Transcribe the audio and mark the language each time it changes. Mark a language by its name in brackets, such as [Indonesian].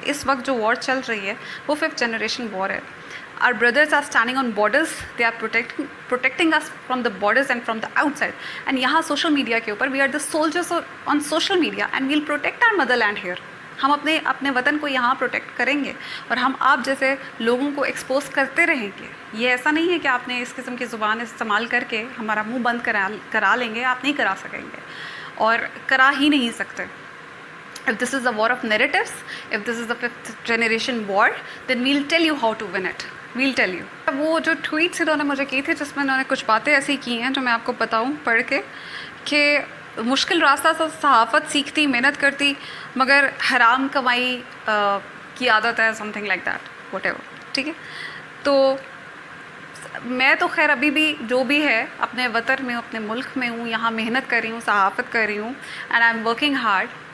[Urdu] اس وقت جو وار چل رہی ہے وہ 5th generation war ہے. [English] Our brothers are standing on borders. They are protecting us from the borders and from the outside. And [Urdu] یہاں سوشل میڈیا کے اوپر [English] we are the soldiers on social media and we'll protect our motherland here. [Urdu] ہم اپنے وطن کو یہاں protect کریں گے اور ہم آپ جیسے لوگوں کو ایکسپوز کرتے رہیں گے. یہ ایسا نہیں ہے کہ آپ نے اس قسم کی زبان استعمال کر کے ہمارا منہ بند کرا لیں گے. آپ نہیں کرا سکیں گے اور کرا ہی نہیں سکتے. [English] If this is a war of narratives, if this is the 5th generation war, then we'll tell you how to win it. We'll tell you. [Urdu] وہ جو ٹویٹس انہوں نے مجھے کی تھی جس میں انہوں نے کچھ باتیں ایسی کی ہیں جو میں آپ کو بتاؤں پڑھ کے, کہ مشکل راستہ سے صحافت سیکھتی, محنت کرتی, مگر حرام کمائی کی عادت ہے, [English] Something like that, whatever. [Urdu] ٹھیک ہے. تو میں تو خیر ابھی بھی جو بھی ہے اپنے وطن میں, اپنے ملک میں ہوں, یہاں محنت کر رہی ہوں, صحافت کر رہی ہوں, [English] And I am working hard.